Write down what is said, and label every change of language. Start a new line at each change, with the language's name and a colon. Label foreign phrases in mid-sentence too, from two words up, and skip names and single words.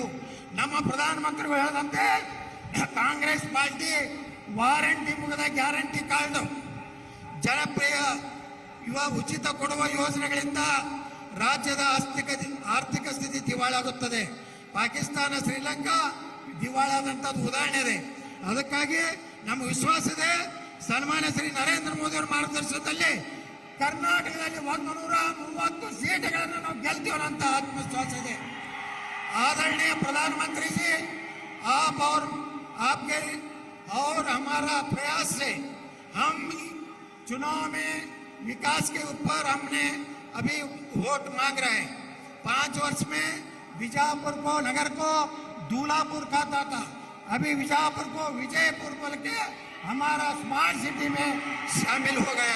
Kannada: ನಮ್ಮ ಪ್ರಧಾನಮಂತ್ರಿಗಳು ಹೇಳದಂತೆ ಕಾಂಗ್ರೆಸ್ ಪಾರ್ಟಿ ವಾರಂಟಿ ಮುಗಿದ
English: guarantee card,
Kannada: ಜನಪ್ರಿಯ ಉಚಿತ ಕೊಡುವ ಯೋಜನೆಗಳಿಂದ ರಾಜ್ಯದ ಆರ್ಥಿಕ ಸ್ಥಿತಿ ದಿವಾಳಾಗುತ್ತದೆ. ಪಾಕಿಸ್ತಾನ, ಶ್ರೀಲಂಕಾ ದಿವಾಳಾದಂಥದ್ದು ಉದಾಹರಣೆ ಇದೆ. ಅದಕ್ಕಾಗಿ ನಮ್ಮ ವಿಶ್ವಾಸ ಇದೆ, ಸನ್ಮಾನ್ಯ ಶ್ರೀ ನರೇಂದ್ರ ಮೋದಿ ಅವರ ಮಾರ್ಗದರ್ಶನದಲ್ಲಿ ಕರ್ನಾಟಕದಲ್ಲಿ 130 ಸೀಟುಗಳನ್ನು ನಾವು ಗೆಲ್ತೀವಿ ಅಂತ ಆತ್ಮವಿಶ್ವಾಸ ಇದೆ.
Hindi: आदरणीय प्रधानमंत्री जी, आप और हमारा प्रयास से हम चुनाव में विकास के ऊपर हमने अभी वोट मांग रहे हैं. 5 वर्ष में बीजापुर को नगर को दूल्हापुर कहता था, अभी बीजापुर को विजयपुर बोल के हमारा
English: smart city
Hindi: में शामिल हो गया.